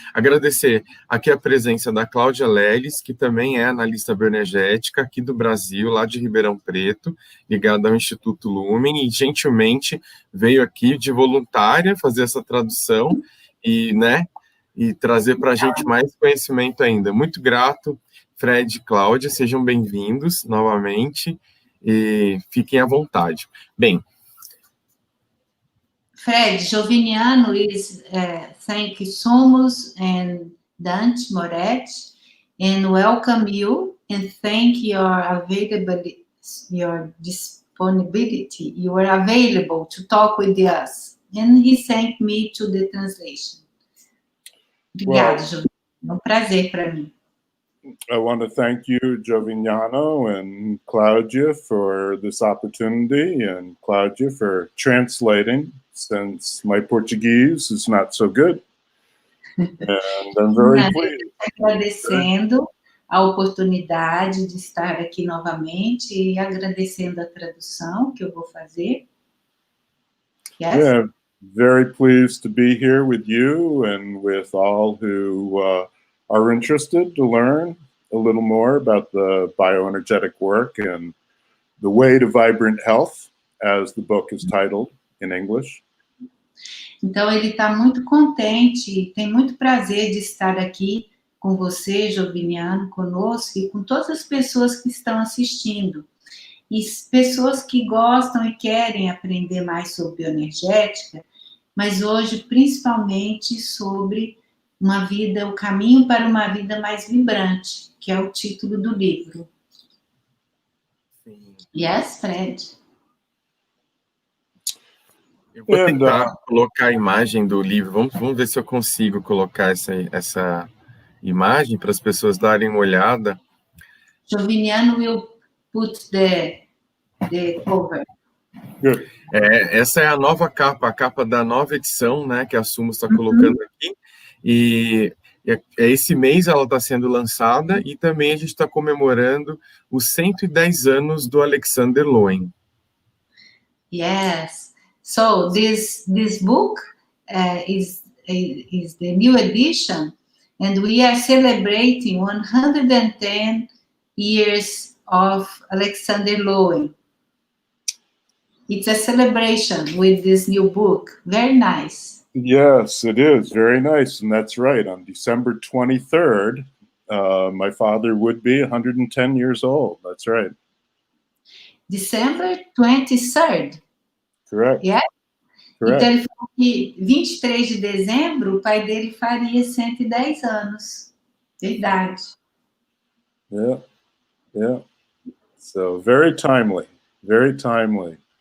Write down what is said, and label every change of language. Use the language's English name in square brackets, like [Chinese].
[Portuguese] Agradecer aqui a presença da Cláudia Leles, que também é analista bioenergética aqui do Brasil, lá de Ribeirão Preto, ligada ao Instituto Lumen, e gentilmente veio aqui de voluntária fazer essa tradução e, né, e trazer para a gente mais conhecimento ainda. Muito grato, Fred e Cláudia, sejam bem-vindos novamente e fiquem à vontade. Bem, [English] Fred, Joviniano is thank Sumos and Dante Moretti, and welcome you, and thank your availability, your disponibility. You are available to talk with us, and he thanked me to the translation. [Portuguese] Obrigada, Joviniano. É um prazer para mim. [English] I want to thank you, Jovignano and Claudia, for this opportunity, and Claudia for translating, since my Portuguese is not so good. And I'm very pleased. [Portuguese] Agradecendo a oportunidade de estar aqui novamente e agradecendo a tradução que eu vou fazer. [English] Yes? Yeah, very pleased to be here with you and with all who are interested to learn a little more about the bioenergetic work and the way to vibrant health, as the book is titled in English. [Portuguese] Então, ele está muito contente, tem muito prazer de estar aqui com você, Joviniano, conosco e com todas as pessoas que estão assistindo. E pessoas que gostam e querem aprender mais sobre bioenergética, mas hoje, principalmente, sobre uma vida, o caminho para uma vida mais vibrante, que é o título do livro. Sim. [English] Yes, Fred? [Portuguese] Eu vou tentar colocar a imagem do livro. Vamos ver se eu consigo colocar essa imagem para as pessoas darem uma olhada. [English] Joviniano will put the cover. [Portuguese] Essa é a nova capa, a capa da nova edição, né, que a Sumos está colocando aqui. E esse mês ela está sendo lançada e também a gente está comemorando os 110 anos do Alexander Lowen. [English] Yes. So this book is the new edition, and we are celebrating 110 years of Alexander Lowen. It's a celebration with this new book. Very nice. Yes, it is. Very nice. And that's right. On December 23rd, my father would be 110 years old. That's right. December 23rd. Correct. Yeah? Correct. [Portuguese] Então, ele falou que 23 de dezembro, o pai dele faria 110 anos. Verdade. [English] Yeah. Yeah. So, very timely. Very timely.